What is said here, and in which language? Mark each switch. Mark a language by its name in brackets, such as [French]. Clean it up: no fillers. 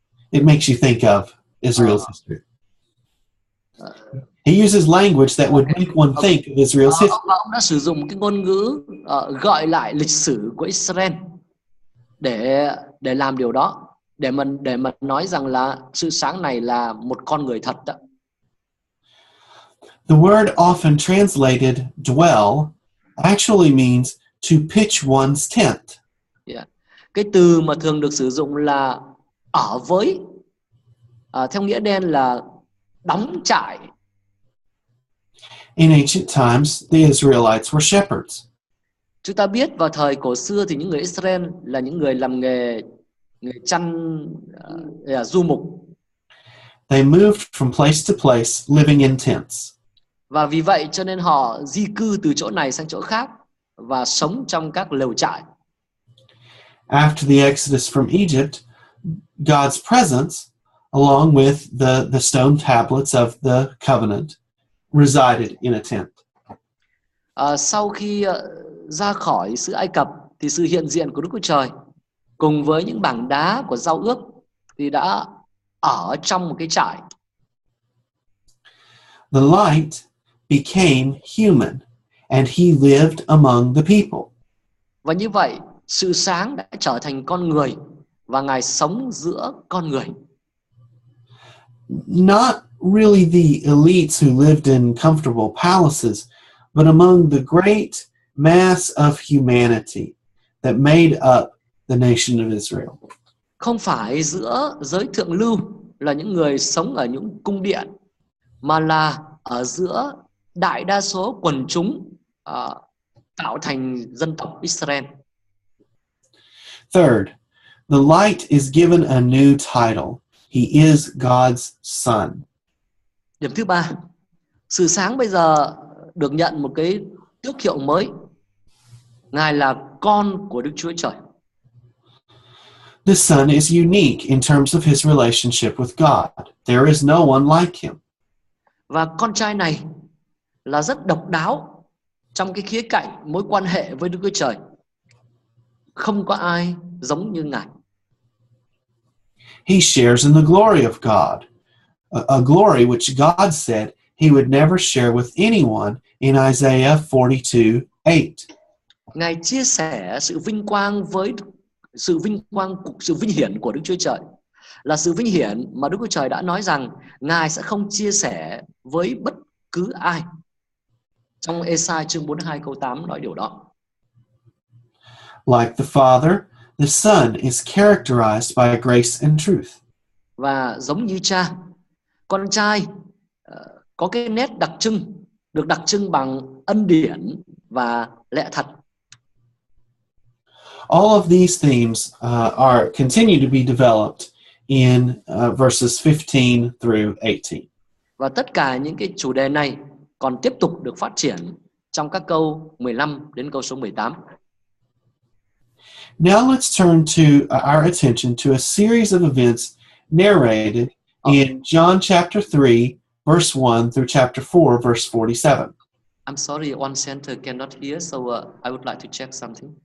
[English] It makes you think of Israel's history. He uses language that would make one think of Israel's history. [Vietnamese] Ông đã sử dụng cái ngôn ngữ gọi lại lịch sử của Israel để làm điều đó, để mình nói rằng là sự sáng này là một con người thật đó. [English] The word often translated dwell actually means to pitch one's tent. Yeah. [Vietnamese] Cái từ mà thường được sử dụng là ở với, theo nghĩa đen là đóng trại. [English] In ancient times, the Israelites were shepherds. [Vietnamese] Chúng ta biết vào thời cổ xưa thì những người Israel là những người làm nghề chăn, du mục. [English] They moved from place to place, living in tents. [Vietnamese] Và vì vậy cho nên họ di cư từ chỗ này sang chỗ khác và sống trong các lều trại. [English] After the Exodus from Egypt, God's presence, along with the stone tablets of the covenant, resided in a tent. [Vietnamese] Sau khi ra khỏi xứ Ai Cập thì sự hiện diện của Đức Chúa Trời cùng với những bảng đá của giao ước thì đã ở trong một cái trại. [English] The light became human and he lived among the people. [Vietnamese] Và như vậy, sự sáng đã trở thành con người và Ngài sống giữa con người. [English] Not really the elites who lived in comfortable palaces, but among the great mass of humanity that made up the nation of Israel. [Vietnamese] Không phải giữa giới thượng lưu là những người sống ở những cung điện, mà là ở giữa đại đa số quần chúng tạo thành dân tộc Israel. [English] Third, the light is given a new title. He is God's son. [Vietnamese] Điểm thứ ba, sự sáng bây giờ được nhận một cái tước hiệu mới. Ngài là con của Đức Chúa Trời. [English] The son is unique in terms of his relationship with God. There is no one like him. [Vietnamese] Và con trai này là rất độc đáo trong cái khía cạnh mối quan hệ với Đức Chúa Trời. Không có ai giống như Ngài. [English] He shares in the glory of God, a glory which God said he would never share with anyone in Isaiah 42:8. [Vietnamese] Ngài chia sẻ sự vinh quang với sự vinh hiển của Đức Chúa Trời, là sự vinh hiển mà Đức Chúa Trời đã nói rằng Ngài sẽ không chia sẻ với bất cứ ai. Trong Ê-sai chương 42 câu 8 nói điều đó. [English] Like the Father, the Son is characterized by grace and truth. [Vietnamese] Và giống như Cha, con trai có cái nét đặc trưng, được đặc trưng bằng ân điển và lẽ thật. [English] All of these themes continue to be developed in verses 15 through 18. [Vietnamese] Và tất cả những cái chủ đề này còn tiếp tục được phát triển trong các câu 15 đến câu số 18. [English] Now let's turn to our attention to a series of events narrated in John chapter 3, verse 1 through chapter 4, verse 47. I'm sorry, one center cannot hear, so I would like to check something.